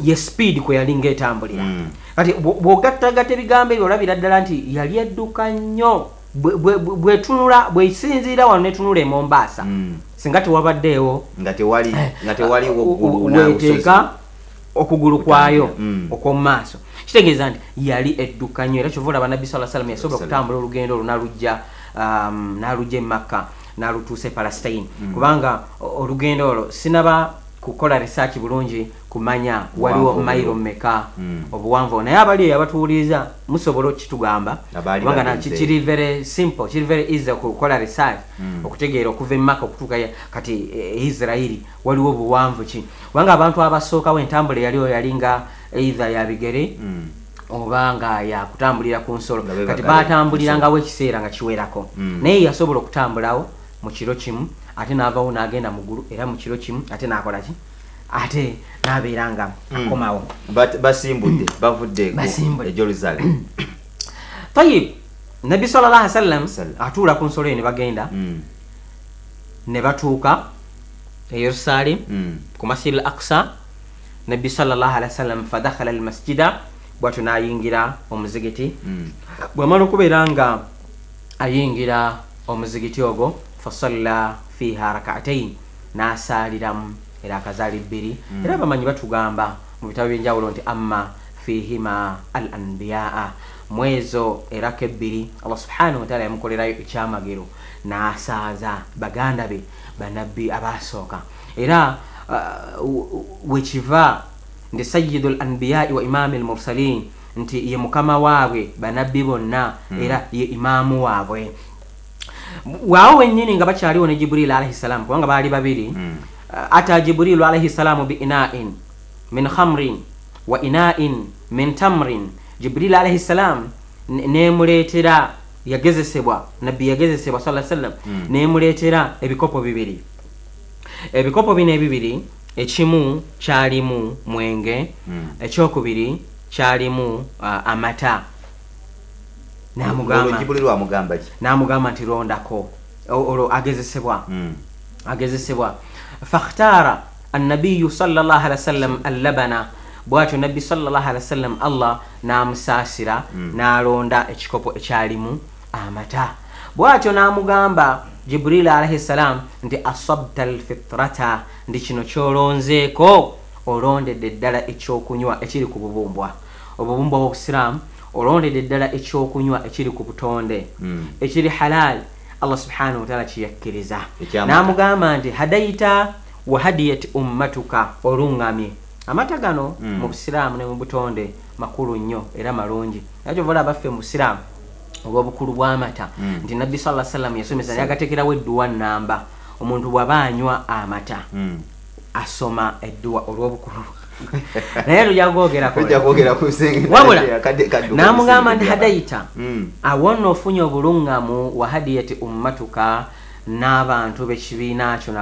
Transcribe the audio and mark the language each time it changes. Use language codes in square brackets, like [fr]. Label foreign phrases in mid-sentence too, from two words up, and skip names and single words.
[lg] ye speed kwe yalinga etambulira. Kati bw'ogattagatta ebigambo ebyo olabira ddala nti yali edduka nnyo, bwetunula bwesinziira wano netunula e Mombasa, singa tewabaddeewo nga tewali weteeka okugulu kwayo okw'omu maaso. Kitegeeza nti yali edduka nnyo, era kyova olaba nabbi صلى الله عليه وسلم yasobola okutambula olugendo olwo n'alujja e Makka n'alutuuse Palestine kubanga olugendo olwo sinaba kukola research bulungi kumanya waliwo mayiro mmeka obuwanvu naye abali abatuwuliriza musobola okitugamba kubanga nakyo kiri very simple kiri [en] very easy [lg] okukola research okutegeera okuva emaka okutuuka kati Israeli waliwo obuwanvu ki kubanga abantu abasookawo entambula yalinga either ya bigere oba nga yakutambulira ku nsolo kati batambulirangawo ekiseera nga kiwerako naye yasobola okutambulawo mu kiro kimu ate n'avaawo n'agenda mu ggulu era mu kiro kimu ate n'akola ki ate n'abeeranga akomawo basimbudde bavudde e Jerusalem. Tayib Nabbi [ar] صلى الله عليه وسلم [lg] atuula ku nsolo ne bagenda ne batuuka e Yerusalem ku Masjid al-Aqsa. Nabbi [ar] صلى الله عليه وسلم فدخل المسجد [lg] bwatu n'ayingira omuzigiti bw'amala okubeera nga ayingira omuzigiti ogwo [ar] فصلى فيها ركعتين [lg] n'asaaliramu era akazaali bbiri era bamanyi batugamba mu bitabo by'enjawulo nti [ar] أما فيهما الأنبياء [lg] mwezo eraka ebbiri Allah [ar] سبحانه وتعالى [lg] yamukolerayo ekyamagero n'asaaza baganda be banabbi abasooka era wekiva ndi [ar] سيد الأنبياء وإمام المرسلين [lg] nti ye mukama waabwe banabbi bonna era ye imaamu waabwe waawo wennyini nga bakyaliwo ne Jibril [ar] عليه السلام [lg] kubanga baali babiri [ar] أتى جبريل عليه السلام بإناءين من خمر وإناءين من تمر جبريل عليه السلام [lg] nemuleetera yagezesebwa nabbi yagezesebwa [ar] صلى الله عليه وسلم [lg] nemuleetera ebikopo bibiri ebikopo bino ebibiri ekimu kyalimu mwenge ekyokubiri kyalimu amata n'amugamba nti rondako olwo agezesebwa [ar] فاختار النبي صلى الله عليه وسلم اللبن [lg] bwatyo nabbi [ar] صلى الله عليه وسلم [lg] Allah n'amusaasira n'alonda ekikopo ekyalimu amata bwatyo n'amugamba Jibril [ar] عليه السلام [lg] nti [ar] أصبت الفطرة [lg] ndi kino kyolonzeeko olondedde ddala ekyokunywa ekiri ku bubumbwa obubumbwa bw'obusiraamu olondedde ddala ekyokunywa ekiri ku butonde ekiri halal Allah [ar] سبحانه وتعالى [lg] kiyakkiriza n'amugamba nti [ar] هديت وهديت أمتك [lg] olungamye amata gano mu busiraamu ne mu butonde makulu nnyo era malungi nakyo vola abaffe mu busiraamu obw'obukulu bw'amata nti nabbi [ar] صلى الله عليه وسلم [lg] yasomesa yagatekerawo edduwa nnamba omuntu bw'abaanywa amata asoma edduwa olw'obukulu naye lujagwogerako wabula n'amugamba nti hadaita awonna ofunye obulungamu [ar] وهديت أمتك [lg] n'abantu b'ekibiina kyo